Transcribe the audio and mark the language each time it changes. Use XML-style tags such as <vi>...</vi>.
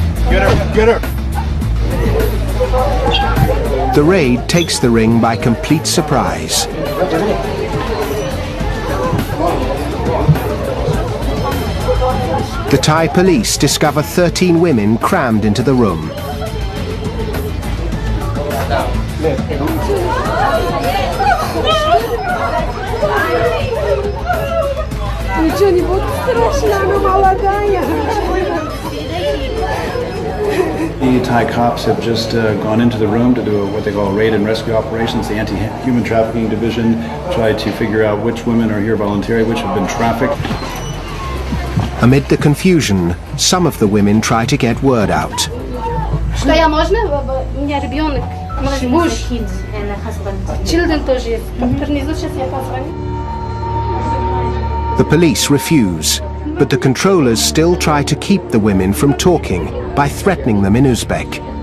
<en>Get her! Get her! The raid takes the ring by complete surprise. The Thai police discover 13 women crammed into the room.</en> <ru>Ничего не будет страшно, она молодая.</ru> <en>The Thai cops have just gone into the room to do what they call raid and rescue operations. The anti-human trafficking division tried to figure out which women are here voluntarily, which have been trafficked. Amid the confusion, some of the women try to get word out.</en> <ru>Что я можно? У меня ребенок, муж,</ru> <en>children</en> <ru>тоже есть. Сейчас я позвоню.</ru> <en>The police refuse, but the controllers still try to keep the women from talking by threatening them in Uzbek.</en>